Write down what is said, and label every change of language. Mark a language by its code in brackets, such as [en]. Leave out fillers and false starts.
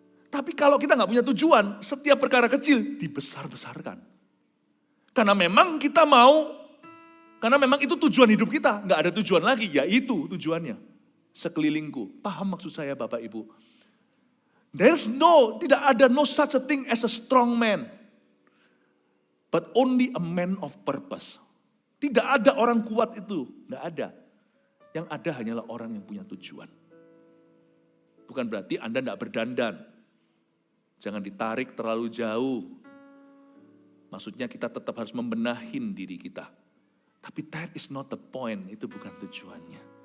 [id] Tapi kalau kita nggak punya tujuan, setiap perkara kecil dibesar-besarkan. Karena memang kita mau, karena memang itu tujuan hidup kita. Nggak ada tujuan lagi, ya itu tujuannya. Sekelilingku. Paham maksud saya Bapak Ibu? Tidak ada [en] no such a thing as a strong man. But only a man of purpose. [id] Tidak ada orang kuat itu, nggak ada. Yang ada hanyalah orang yang punya tujuan. Bukan berarti Anda nggak berdandan. Jangan ditarik terlalu jauh. Maksudnya kita tetap harus membenahin diri kita. Tapi [en] that is not the point, [id] itu bukan tujuannya.